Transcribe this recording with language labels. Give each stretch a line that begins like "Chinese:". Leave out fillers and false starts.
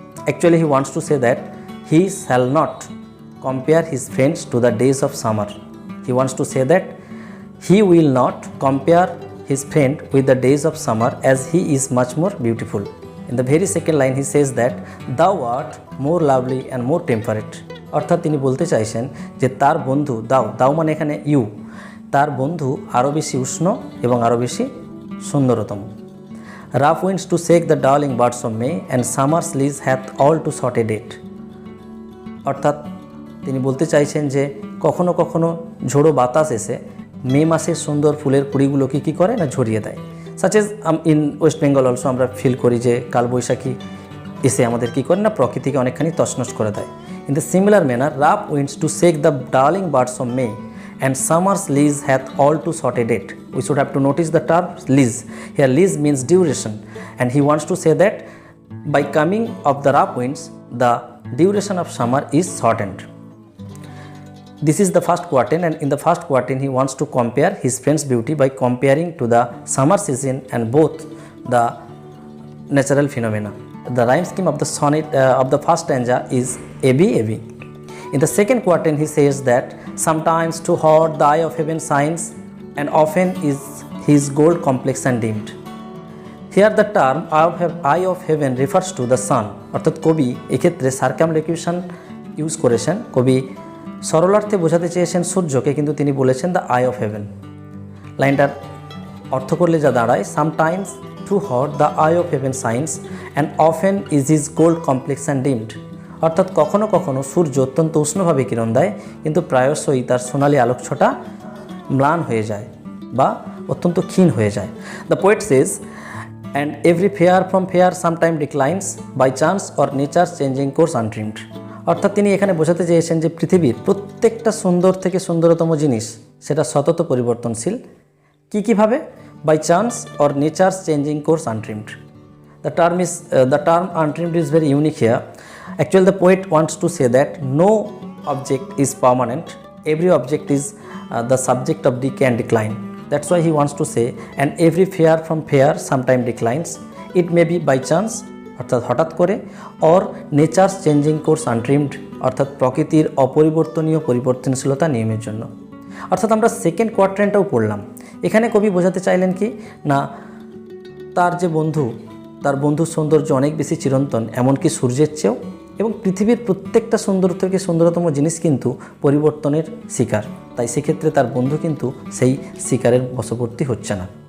English: Actually, he wants to say that he shall not compare his friends to the days of summer. He wants to say that he will not compare his friend with the days of summer, as he is much more beautiful. In the very second line, he says that thou art more lovely and more temperate.
Bangla: অর্থাৎ তিনি বলতে চাইছেন যে তার বন্ধু, দাও মানে এখানে ইউ, তার বন্ধু আরও বেশি উষ্ণ এবং আরও বেশি সুন্দরতম।
English: Rough winds to shake the darling buds of May, and summer's lease hath all to sought a date.
Bangla: অর্থাৎ তিনি বলতে চাইছেন যে কখনো কখনো ঝোড়ো বাতাস এসে মে মাসের সুন্দর ফুলের কুড়িগুলোকে কী করে না ঝরিয়ে দেয়।
English: such as in West Bengal also
Bangla: আমরা ফিল করি যে কালবৈশাখী এসে আমাদের কী করে না প্রকৃতিকে অনেকখানি তছনছ করে দেয়।
English: In the similar manner, rough winds to shake the darling buds of May, and summer's lease hath all to sought a date. We should have to notice the term lease. Here lease means duration, and he wants to say that by coming of the rough winds, the duration of summer is shortened. This is the first quatrain, and in the first quatrain he wants to compare his friend's beauty by comparing to the summer season and both the natural phenomena. The rhyme scheme of the sonnet of the first stanza is AB. In the second quatrain he says that sometimes too hot the eye of heaven shines, and often is his gold complexion dimmed. Here the term eye of heaven refers to the sun.
Bangla: অর্থাৎ কবি এক্ষেত্রে সার্কামলোকিউশন use করেছেন। কবি সরলার্থে বোঝাতে চেয়েছেন সূর্যকে, কিন্তু তিনি বলেছেন
English: The eye of heaven.
Bangla: লাইনটার অর্থ করলে যা দাঁড়ায়,
English: too hot the eye of heaven shines, and often is his gold complexion dimmed.
Bangla: অর্থাৎ কখনো কখনো সূর্য অত্যন্ত উষ্ণভাবে কিরণ দেয়, কিন্তু প্রায়শই তার সোনালি আলোকছটা ম্লান হয়ে যায় বা অত্যন্ত ক্ষীণ হয়ে যায়।
English: The poet says, and every fair from fair sometime declines by chance or nature changing course undreamed.
Bangla: অর্থাৎ তিনি এখানে বোঝাতে চেয়েছেন যে পৃথিবীর প্রত্যেকটা সুন্দর থেকে সুন্দরতম জিনিস সেটা সতত পরিবর্তনশীল। কীভাবে?
English: By chance or nature changing course undreamed. The term undreamed is very unique here. Actually, the poet wants to say that no object is permanent. Every object is the subject of decay and decline. That's why he wants to say, and every fair from fair sometime declines. It may be by chance,
Bangla: অর্থাৎ হঠাৎ করে,
English: or nature's changing course undreamed,
Bangla: অর্থাৎ প্রকৃতির অপরিবর্তনীয় পরিবর্তনশীলতা নিয়মের জন্য। অর্থাৎ আমরা second কোয়াড্রেন্টটাও পড়লাম। এখানে কবি বোঝাতে চাইলেন কি না, তার যে তার বন্ধুর সৌন্দর্য অনেক বেশি চিরন্তন, এমনকি সূর্যের চেয়েও, এবং পৃথিবীর প্রত্যেকটা সুন্দর থেকে সুন্দরতম জিনিস কিন্তু পরিবর্তনের শিকার। তাই সেক্ষেত্রে তার বন্ধু কিন্তু সেই শিকারের বশবর্তী হচ্ছে না।